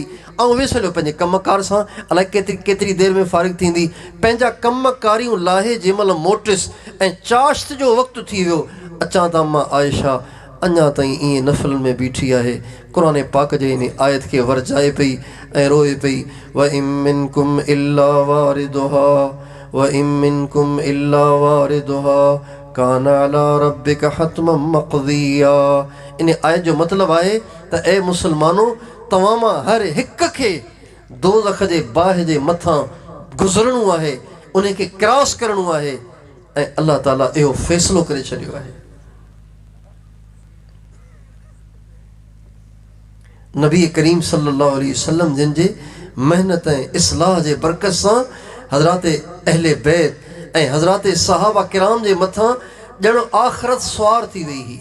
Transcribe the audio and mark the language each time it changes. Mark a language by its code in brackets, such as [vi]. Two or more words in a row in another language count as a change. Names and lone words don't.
[sd] ऐं विस हलियो पंहिंजे कमकार सां, अलाए केतिरी देरि में फ़ारिग़ थींदी, पंहिंजा कमकारियूं लाहे जंहिंमहिल मोटियुसि ऐं चाश्त जो वक़्तु थी वियो, अचां त अम्मा आयशा अञा ताईं ईअं नफ़िलनि में बीठी आहे, क़ुरान पाक जे इन आयत खे वरजाए पई ऐं रोए पई। [ar] وإن منكم إلا واردها وإن منكم إلا واردها كان على ربك حتما مقضيا. [sd] इन आयत जो मतिलबु आहे त ए मुसलमानो, तव्हां मां हर हिक खे दोज़ख जे बाहि जे मथां गुज़रणो आहे, उन खे क्रॉस करणो आहे ऐं अल्लाह ताला इहो फ़ैसिलो करे छॾियो आहे। नबी करीम [ar] صلى الله عليه وسلم [sd] जिन जे महिनत ऐं इस्लाह जे बरकत सां हज़रात अहले बैत ऐं हज़रात सहाबा किराम जे मथां ॼणो आख़िरत सुवार थी वई हुई।